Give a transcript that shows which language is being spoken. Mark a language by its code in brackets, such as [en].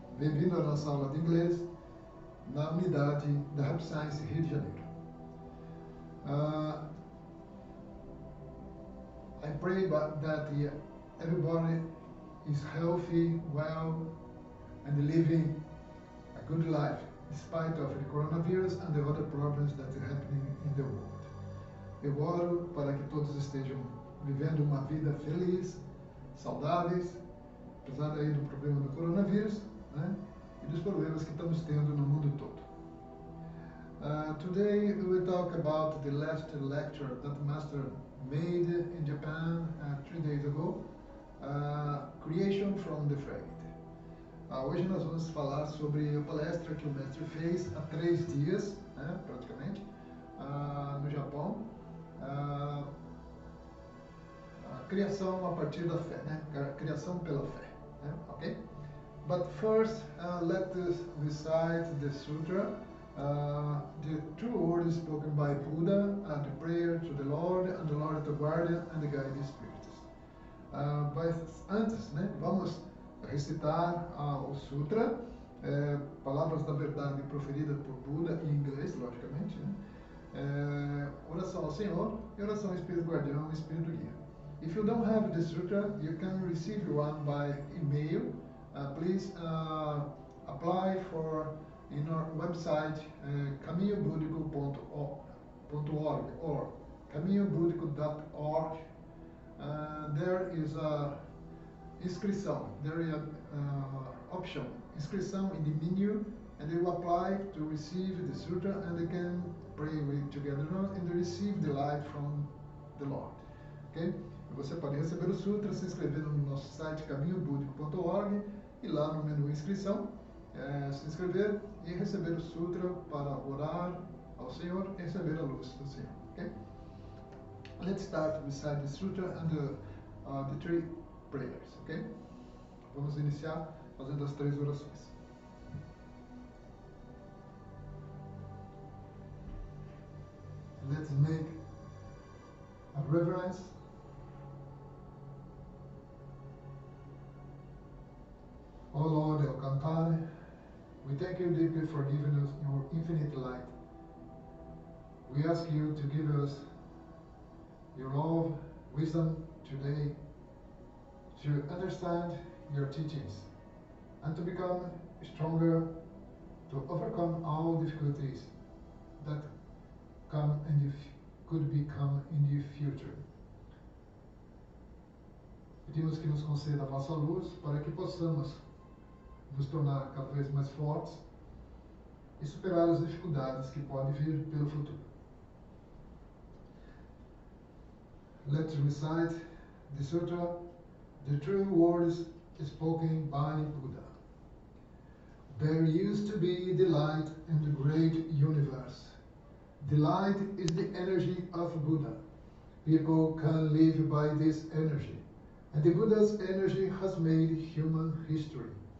[pt] Bem-vindo à nossa aula de inglês na unidade da RECEBA, Rio de Janeiro. [en] I pray that everybody is healthy, well, and living a good life, despite of the coronavirus and the other problems that are happening in the world. [pt] Eu oro para que todos estejam vivendo uma vida feliz, saudáveis, apesar aí do problema do coronavírus, né, e dos problemas que estamos tendo no mundo todo. [en] Today we will talk about the last lecture that Master made in Japan 3 days ago. Creation from the Faith. [pt] Hoje nós vamos falar sobre a palestra que o mestre fez há 3 dias, né, praticamente, no Japão. A criação a partir da fé, né? Criação pela fé, né? Okay? [en] But first, let us recite the sutra, the true words spoken by Buddha, the prayer to the Lord, and the Lord the guardian, and the guiding spirits. [pt] Mas antes, né, vamos recitar o Sutra, palavras da verdade proferidas por Buda em inglês, logicamente, né? Oração ao Senhor e oração ao Espírito Guardião e Espírito Guia. [en] If you don't have the Sutra, you can receive one by email. Please apply for in our website caminhobudico.org or caminhobudico.org. There is a inscrição. There is option inscrição in the menu, and they will apply to receive the sutra, and they can pray with together and they receive the light from the Lord. Okay? [pt] Você pode receber o sutra se inscrevendo no nosso site caminhobudico.org e lá no menu inscrição se inscrever e receber o sutra para orar ao Senhor e receber a luz do Senhor. [en] Okay? Let's start beside the sutra and the 3 prayers, okay? [pt] Vamos iniciar fazendo as 3 orações. [en] Let's make a reverence. Oh Lord El Cantare, we thank you deeply for giving us your infinite light. We ask you to give us your love, wisdom today to understand your teachings and to become stronger, to overcome all difficulties that come and could become in the future. [pt] Pedimos que nos conceda a vossa luz para que possamos nos tornar cada vez mais fortes e superar as dificuldades que podem vir pelo futuro. [en] Let's recite the sutra, the true words spoken by Buddha. There used to be the light in the great universe. The light is the energy of Buddha. People can live by this energy, and the Buddha's energy has made human history.